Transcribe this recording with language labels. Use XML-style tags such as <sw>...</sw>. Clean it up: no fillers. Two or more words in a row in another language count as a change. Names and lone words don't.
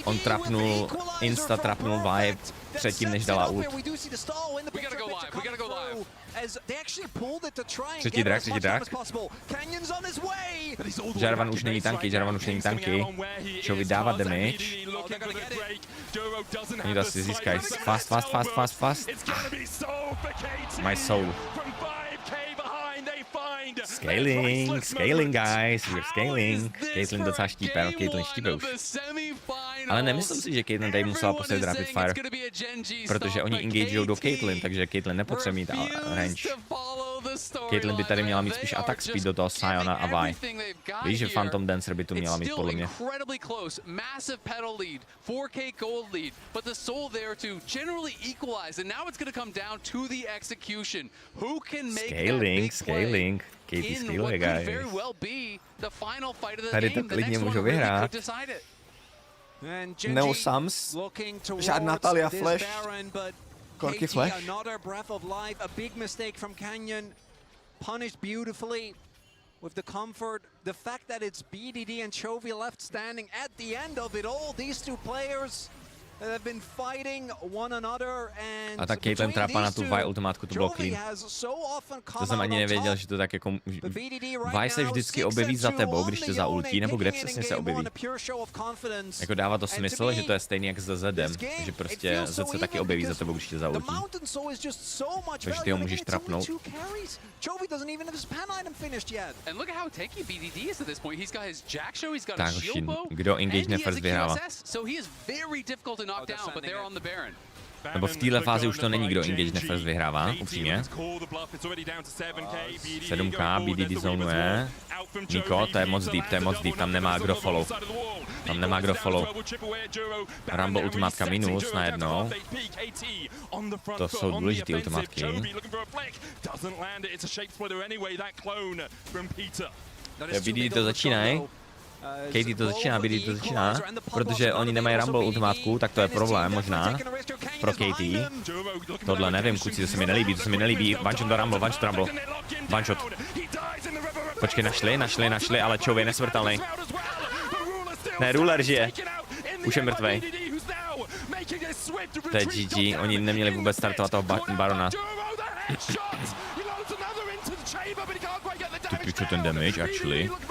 <cs>On trapnul, insta trapnul vibe předtím, než dala ult. Třetí drak. Jarvan už není tanky. Čo vydává damage. Oni to asi získají.</cs> <en>Fast. My soul. Scaling guys, we're scaling.</en> <cs>Caitlyn docela štípe, no Caitlyn štípe už. Ale nemyslím si, že Caitlyn tady musela postavit Rapid Fire, protože oni engagujou do Caitlyn, takže Caitlyn nepotřebuje mít range. Caitlyn by tady měla mít spíš</cs> <en>attack speed</en> <cs>do toho Siona a Vi. Víš, že Phantom Dancer by tu měla mít podle mě. Scaling. Katie skilluje, guys. Tady to klidně můžou vyhrát. No Sams, žádná Talia Flash. Korky Flash.</cs> <en>Punished beautifully with the comfort, the fact that it's BDD and Chovy left standing at the end of it all. These two players that have been fighting one another and</en> <cs>a tak Caitlyn trapa na tu Vi ultimátku, to bylo clean. To jsem ani nevěděl, že to tak jako... Vi se vždycky objeví za tebou, když tě zaultí, nebo kde přesně se objeví. Jako dává to smysl, že to je stejný jak s Zedem, že prostě Zed se taky objeví za tebou, když tě zaultí. Takže ty ho můžeš trapnout. Tak hoši, kdo</cs> <en>engage first</en> <cs>vyhrává. Nebo v téhle fázi už to není, kdo</cs> <en>engage first</en> <cs>vyhrává, upřímně. 7k, BDD zonuje. Niko, to je moc deep, tam nemá kdo follow. Rumble ultimátka minus najednou. To jsou důležitý ultimátky. BDD to začínají. Katie to začíná, BDD to začíná, protože oni nemají Rumble ultimátku, tak to je problém možná pro Katie. Tohle nevím, kluci, to se mi nelíbí,</cs> <en>one shot do Rumble, one shot.</en> <cs>Počkej, našli, ale Chovy je nesmrtelný. Ne, Ruler žije, už je mrtvej. To je GG, oni neměli vůbec startovat toho Barona. Ty piču ten damage, actually.</cs>